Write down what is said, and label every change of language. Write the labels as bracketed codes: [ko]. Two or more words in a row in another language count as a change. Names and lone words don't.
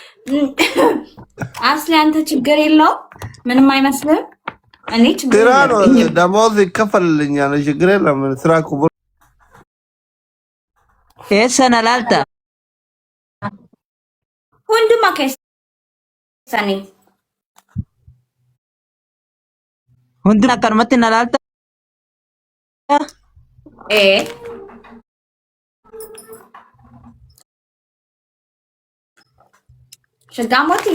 [am] አስሊ አንተ ችግር የለው ምንም አይመስልም። እኔ ችግር ስራ ነው የለብኝም። ደሞዝ ይከፈልልኛል። ችግር የለም። ስራ እኮ [om] Eessa na laalta? ሁንዱማ keessanii Hunduma akkanumatti na laalta? ee shagaamooti